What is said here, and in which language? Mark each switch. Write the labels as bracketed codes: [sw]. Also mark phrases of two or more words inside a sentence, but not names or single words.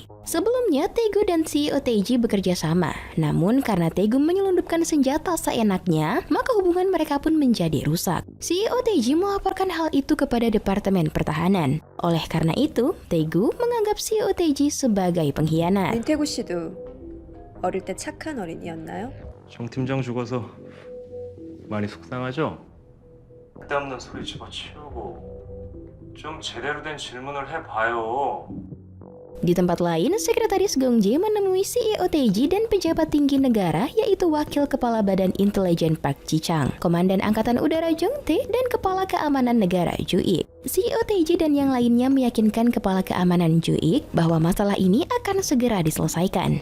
[id] Sebelumnya, Taegu dan CEO Taeji bekerja sama. Namun karena Taegu menyelundupkan senjata seenaknya, maka hubungan mereka pun menjadi rusak. CEO Taeji melaporkan hal itu kepada Departemen Pertahanan. Oleh karena itu, Taegu menganggap CEO Taeji sebagai pengkhianat. [ko] 윤태구 씨도 어릴 때 착한 어린이였나요? 정 팀장 죽어서 많이 속상하죠? 쓸데없는 소리 집어치우고 좀 제대로 된 질문을 해봐요. [id] Di tempat lain, Sekretaris Gong Jae menemui CEO Taeji dan pejabat tinggi negara yaitu Wakil Kepala Badan Intelijen Park Ji-chang, Komandan Angkatan Udara Jong Tae, dan Kepala Keamanan Negara Ju Ik. CEO Taeji dan yang lainnya meyakinkan Kepala Keamanan Ju Ik bahwa masalah ini akan segera diselesaikan.